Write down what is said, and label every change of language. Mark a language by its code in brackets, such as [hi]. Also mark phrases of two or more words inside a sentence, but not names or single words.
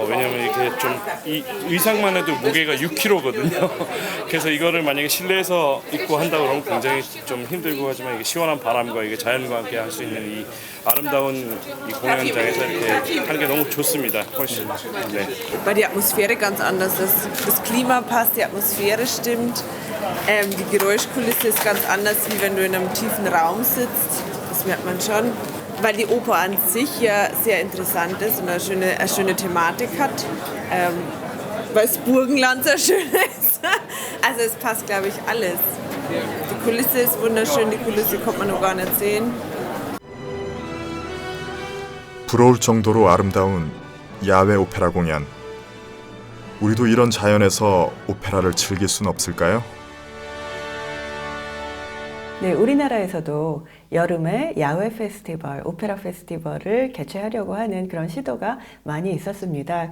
[ko] 왜냐면 이렇게 좀 이 의상만 해도 무게가 6kg거든요. 그래서 이거를 만약에 실내에서 입고 한다 그러면 굉장히 좀 힘들고 하지만 이게 시원한 바람과 이게 자연과 함께 할 수 있는 이 아름다운 이 공연장에서 이렇게 하는 게 너무 좋습니다. 훨씬. 네. [de] Weil die Atmosphäre ganz anders ist. Das Klima passt, die Atmosphäre stimmt. Die Geräuschkulisse ist ganz anders, wie wenn du in einem tiefen Raum sitzt. Das merkt man schon. Weil die Oper an sich ja sehr interessant ist und eine schöne Thematik hat. Weil das Burgenland sehr schön ist. Also es passt, glaube ich, alles. Die Kulisse ist wunderschön, die Kulisse kommt man noch gar nicht sehen. [ko] 부러울 정도로 아름다운 야외 오페라 공연. 우리도 이런 자연에서 오페라를 즐길 수는 없을까요? 네, 우리나라에서도 여름에 야외 페스티벌, 오페라 페스티벌을 개최하려고 하는 그런 시도가 많이 있었습니다.